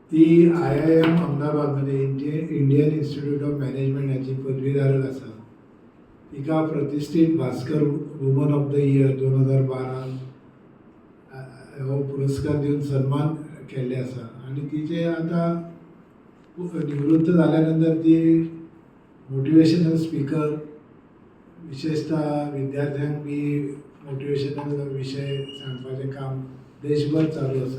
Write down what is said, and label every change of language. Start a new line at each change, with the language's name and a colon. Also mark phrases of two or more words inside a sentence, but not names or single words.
Konkani: ती IIM अहमदाबादमध्ये इंडियन इन्स्टिट्यूट ऑफ मॅनेजमेंट याची पदवीधारक आसा. तिका प्रतिष्ठीत भास्कर वुमन ऑफ द इयर 2012 हो पुरस्कार दिवन सन्मान केल्ले आसा.
Marathi: आणि तिचे आता निवृत्त झाल्यानंतर ती
English: motivational speaker,
Konkani: विशेषतः विद्यार्थ्यांक बी मोटिवेशनल विषय सांगपाचें काम देशभर चालू आसा.